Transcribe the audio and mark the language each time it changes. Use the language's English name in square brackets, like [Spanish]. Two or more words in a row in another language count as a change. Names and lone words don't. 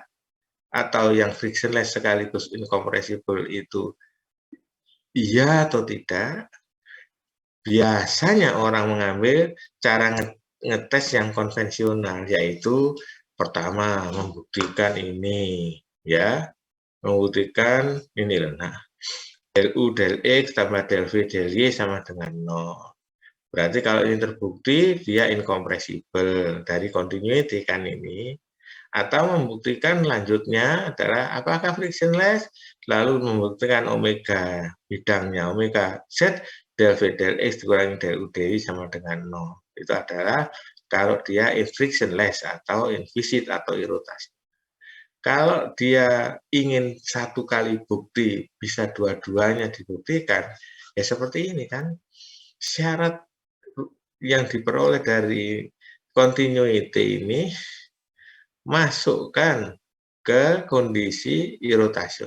[Indonesian] Atau yang frictionless sekaligus incompressible itu iya atau tidak? Biasanya orang mengambil cara ngetes yang konvensional, yaitu pertama membuktikan ini, ya, membuktikan ini loh. Nah, del U del X tambah del V del Y sama dengan 0. Berarti kalau ini terbukti dia incompressible dari continuity kan ini. Atau membuktikan lanjutnya adalah apakah frictionless, lalu membuktikan omega bidangnya, omega Z del V del X dikurangi del U del Y sama dengan 0. Itu adalah kalau dia frictionless atau implicit atau irrotasi. Kalau dia ingin satu kali bukti bisa dua-duanya dibuktikan, ya seperti ini kan. Syarat yang diperoleh dari continuity ini masukkan ke kondisi irrotasional.